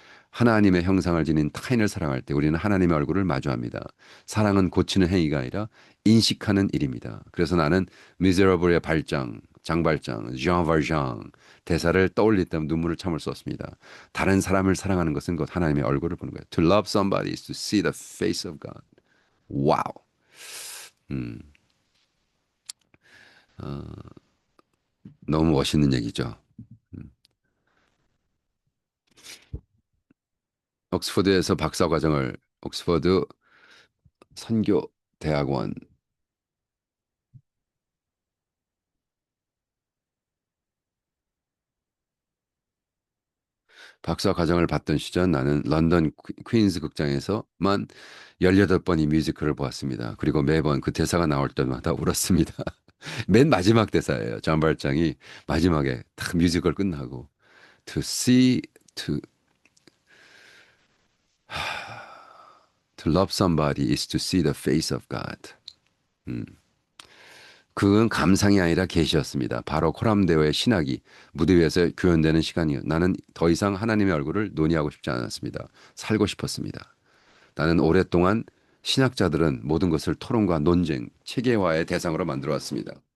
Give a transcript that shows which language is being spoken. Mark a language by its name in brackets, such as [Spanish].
[Korean] 하나님의 형상을 지닌 타인을 사랑할 때 우리는 하나님의 얼굴을 마주합니다. 사랑은 고치는 행위가 아니라 인식하는 일입니다. 그래서 나는 미제러블의 발장, 장발장, jean valjean 대사를 떠올릴 때 눈물을 참을 수 없습니다. 다른 사람을 사랑하는 것은 곧 하나님의 얼굴을 보는 거예요. [English] To love somebody is to see the face of God. [Korean] 와우. 음, 너무 멋있는 얘기죠. 음. 옥스퍼드에서 박사 과정을 옥스퍼드 선교 대학원 박사 과정을 받던 시절 나는 런던 퀸즈 극장에서만 18번이 뮤지컬을 보았습니다. 그리고 매번 그 대사가 나올 때마다 울었습니다. 맨 마지막 대사예요. 존 발장이 마지막에 딱 뮤지컬 끝나고 [English] To see To to love somebody is to see the face of God. 음. [Korean] 그건 감상이 아니라 계시였습니다. 바로 코람데오의 신학이 무대 위에서 구현되는 시간이요. 나는 더 이상 하나님의 얼굴을 논의하고 싶지 않았습니다. 살고 싶었습니다. 나는 오랫동안 신학자들은 모든 것을 토론과 논쟁, 체계화의 대상으로 만들어 왔습니다.